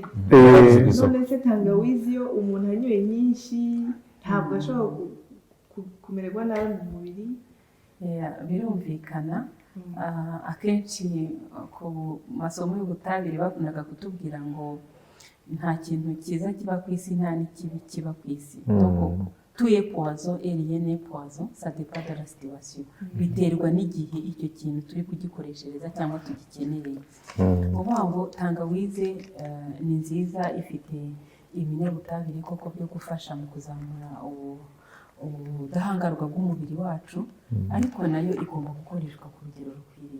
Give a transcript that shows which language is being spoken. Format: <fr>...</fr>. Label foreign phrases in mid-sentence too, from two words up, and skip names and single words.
<rw>None se tangawizi yo umuntu anyoye nyinshi ntabwo ashobora kumererwa nabi mu mubiri? Birumvikana. Akenshi ku masomo y'ubutabire bakundaga kutubwira ngo nta kintu cyiza kiba ku isi, nta n'ikibi kiba ku isi.</rw> <fr>Tout est poison et rien n'est poison, ça dépend de la situation.</fr> <rw>Biterwa n'igihe icyo kintu turi kugikoreshereza cyangwa tugikeneye. Uvuga ngo tangawize ni nziza, ifite ibinyabutabire koko byo gufasha mu kuzamura ubudahangarwa bw'umubiri wacu, ariko nayo igomba gukoreshwa ku rugero rukwiriye.</rw>